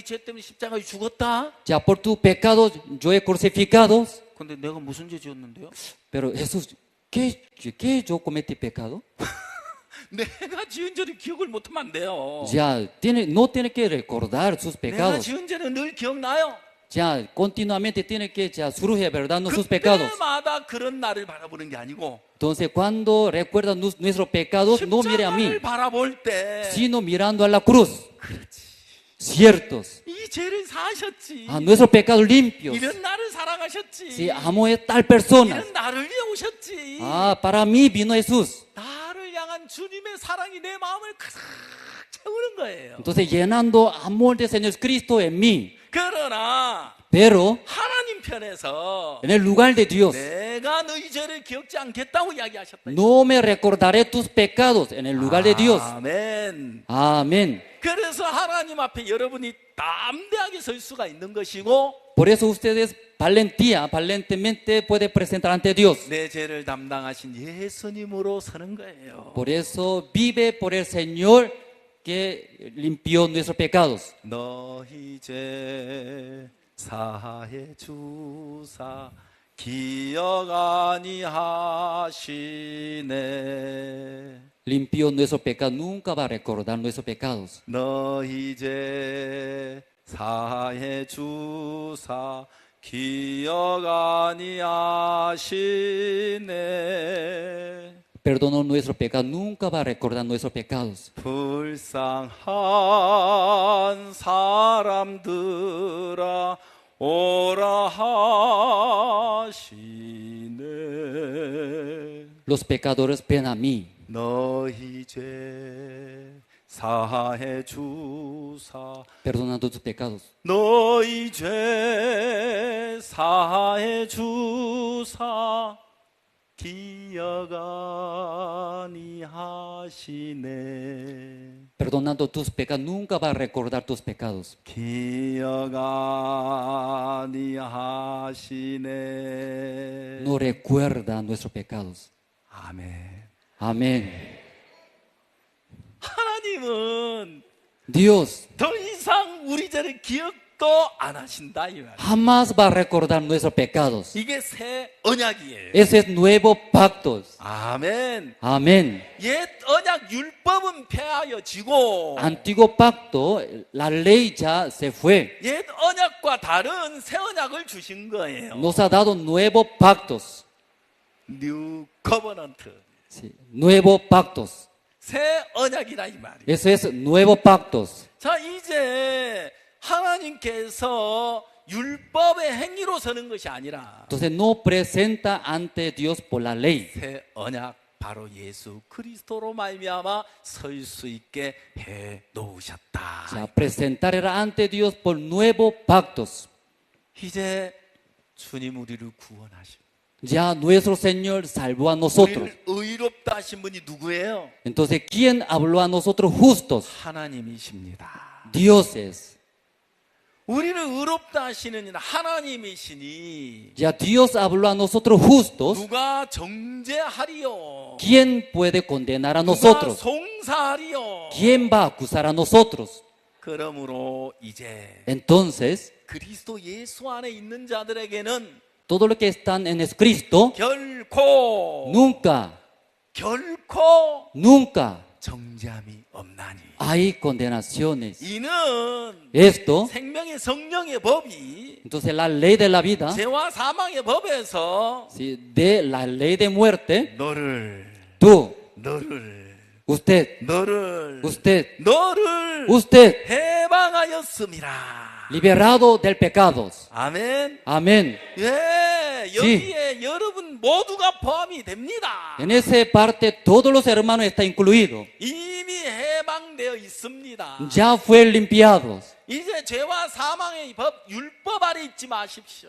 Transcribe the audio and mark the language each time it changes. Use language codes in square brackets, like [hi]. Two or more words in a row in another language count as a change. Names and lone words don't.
[ko] 네 죄 때문에 십자가에 죽었다. [es] Ya por tu pecado yo he crucificado. [ko] 근데 내가 무슨 죄 지었는데요? [es] Pero Jesús, ¿qué yo cometí pecado? [ko] 내가 지은 죄를 기억을 못하면 안 돼요. [es] Ya no tiene que recordar sus [ko] 내가 [es] pecados. [ko] 지은 죄는 늘 기억나요. [es] Ya continuamente tiene que ya surge, ¿verdad? No sus pecados. [ko] 그때마다 그런 나를 바라보는 게 아니고 [es] Entonces cuando recuerda nuestros pecados, no mire a mí, [ko] 십자가를 바라볼 때 [es] sino mirando a la cruz. Ciertos. [ko] 이 죄를 사하셨지. [es] A nuestros pecados limpios. [ko] 이런 나를 사랑하셨지. [es] Sí, amo a tal persona. [ko] 이런 나를 위해 오셨지. [es] Para mí vino Jesús. [ko] 나를 향한 주님의 사랑이 내 마음을 가득 채우는 거예요. [es] Entonces llenando amor de Señor Cristo en mí. [ko] 그러나 [es] Pero [ko] 하나님 편에서 [es] en el lugar de Dios, [ko] 내가 너희 죄를 기억지 않겠다고 이야기하셨다. [es] no me recordaré tus pecados en el lugar de Dios. [ko] 아멘. [es] Amén. [ko] 그래서 하나님 앞에 여러분이 담대하게 설 수가 있는 것이고 [es] Por eso ustedes valentemente pueden presentar ante Dios. [ko] 내 죄를 담당하신 예수님으로 서는 거예요. [es] Por eso vive por el Señor que limpió nuestros pecados. [ko] 너희 죄 사해 주사 기억 아니하시네. [es] Limpió nuestros pecados, nunca va a recordar nuestros pecados. [ko] 너희 죄 사해 주사 기억 아니하시네. [es] Perdonó nuestros pecados, nunca va a recordar nuestros pecados. [ko] 불쌍한 사람들아 오라 하시네. [es] Los pecadores ven a mí. [ko] 너희 죄 사해 주사 [es] Perdonando tus pecados. [ko] 너희 죄 사해 주사 기억 아니하시네. [es] Perdonando tus pecados, nunca va a recordar tus pecados. [ko] 기억 아니하시네. [es] No recuerda nuestros pecados. [ko] 아멘. [es] Amén. [ko] 하나님은 [es] Dios [ko] 더 이상 우리 죄를 또 안 하신다 이 말이에요. [es] Jamás va a recordar nuestros pecados. [ko] 이게 새 언약이에요. [es] Ese es nuevo pacto. [ko] 아멘. [es] Amén. [ko] 옛 언약 율법은 폐하여지고 [es] Antiguo pacto, la ley ya se fue. [ko] 옛 언약과 다른 새 언약을 주신 거예요. [es] Nos ha dado nuevos pactos. [en] New Covenant. [es] Sí, nuevos pactos. [ko] 새 언약이라 이 말이에요. [es] Eso es nuevos pactos. [ko] 자, 이제 하나님께서 율법의 행위로 서는 것이 아니라 [es] Entonces no presenta ante Dios por la ley. [ko] 새 언약 바로 예수 그리스도로 말미암아 설 수 있게 해 놓으셨다. [es] O sea, presentar era ante Dios por nuevos pactos. [ko] 이제 주님 우리를 구원하시고 [es] Ya nuestro Señor salvó a nosotros. [ko] 우리를 의롭다 하신 분이 누구예요? [es] Entonces, ¿quién habló a nosotros justos? [ko] 하나님이십니다. [es] Dios es. [ko] 우리를 의롭다 하시는 하나님이시니 [es] Ya Dios habló a nosotros justos. [ko] 누가 정죄하리요? [es] ¿Quién puede condenar a [ko] 누가 [es] nosotros? [ko] 송사하리요? [es] ¿Quién va a acusar a nosotros? [ko] 그러므로 이제 [es] Entonces, [ko] 그리스도 예수 안에 있는 자들에게는 [es] todos los que están en Cristo, [ko] 결코 [es] nunca [ko] 정죄함이 없나니. [es] hay condenaciones. [ko] 이는 [es] Esto, [ko] 생명의 성령의 법이 [es] entonces la ley de la vida, [ko] 죄와 사망의 법에서 [es] ¿sí? De la ley de muerte, [ko] 너를 [es] usted [ko] 해방하였음이라. [es] liberado del pecado. [ko] 아멘. [es] Amén. [ko] 예, 여기에 여러분 모두가 포함이 됩니다. [es] En esa parte todos los hermanos están incluidos. [ko] 이미 해방되어 있습니다. [es] Ya fue limpiados. [ko] 이제 죄와 사망의 법, 율법 아래 있지 마십시오.